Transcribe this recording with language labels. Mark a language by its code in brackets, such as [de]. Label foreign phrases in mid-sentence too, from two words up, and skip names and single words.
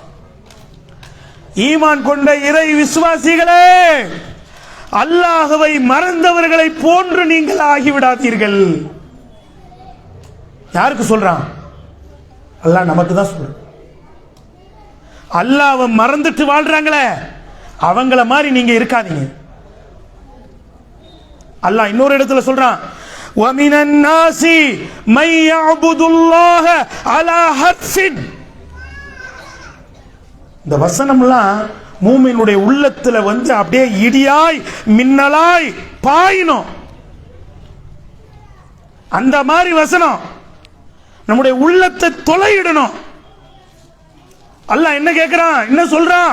[ta] ஈமான் கொண்ட இறை விசுவாசிகளே, அல்லாஹ்வை மறந்தவர்களை போன்று நீங்கள் ஆகிவிடாதீர்கள். யாருக்கு சொல்றான்? அல்லாஹ் நமக்கு தான் சொல்றான். அல்லாஹ்வை மறந்துட்டு வாழ்றாங்களே, அவங்கள மாதிரி நீங்க இருக்காதீங்க. அல்லாஹ் இன்னொரு இடத்துல சொல்றான், [ar] وَمِنَ النَّاسِ مَن يَعْبُدُ اللَّهَ عَلَى حَرْفٍ. [ta] இந்த வசனம்லாம் மூமினுடைய உள்ளத்துல அப்படியே இடியாய் மின்னலாய் பாயினும். அந்த மாதிரி வசனம் நம்முடைய உள்ளத்தை தொலையிடணும். அல்லாஹ் என்ன கேட்கிறான், என்ன சொல்றான்?